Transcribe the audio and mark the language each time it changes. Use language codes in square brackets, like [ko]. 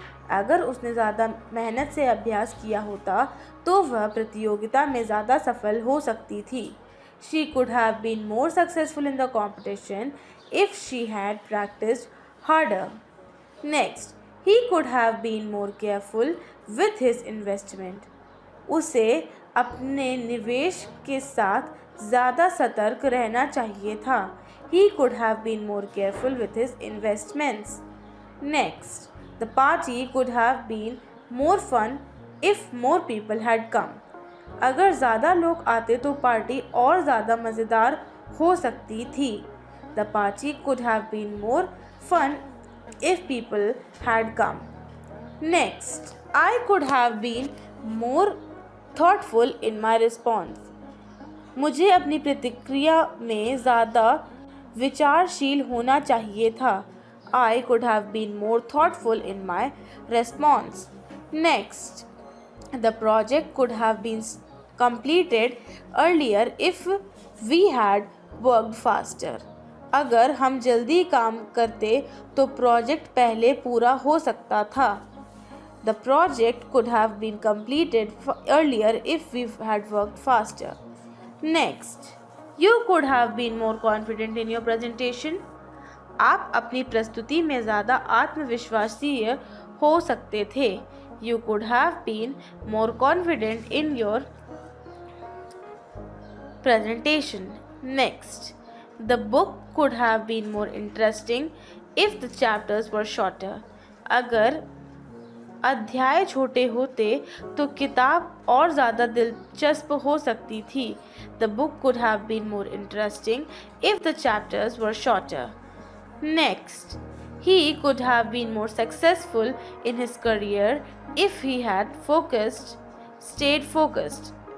[hi] अगर उसने ज़्यादा मेहनत से अभ्यास किया होता तो वह प्रतियोगिता में ज़्यादा सफल हो सकती थी. [en] She could have been more successful in the competition if she had practiced harder. Next, he could have been more careful with his investment. [hi] उसे अपने निवेश के साथ ज़्यादा सतर्क रहना चाहिए था. [en] He could have been more careful with his investments. Next, the party could have been more fun if more people had come. [hi] अगर ज़्यादा लोग आते तो पार्टी और ज़्यादा मज़ेदार हो सकती थी. [en] The party could have been more fun if people had come. Next, I could have been more thoughtful in my response. [hi] मुझे अपनी प्रतिक्रिया में ज़्यादा विचारशील होना चाहिए था. [en] I could have been more thoughtful in my response. Next, the project could have been completed earlier if we had worked faster. [hi] अगर हम जल्दी काम करते तो प्रोजेक्ट पहले पूरा हो सकता था. [en] The project could have been completed earlier if we had worked faster. Next, you could have been more confident in your presentation. [hi] आप अपनी प्रस्तुति में ज़्यादा आत्मविश्वासी हो सकते थे. [en] You could have been more confident in your presentation. Next, the book could have been more interesting if the chapters were shorter. [hi] अगर अध्याय छोटे होते तो किताब और ज़्यादा दिलचस्प हो सकती थी. [en] The book could have been more interesting if the chapters were shorter. Next, he could have been more successful in his career if he had stayed focused.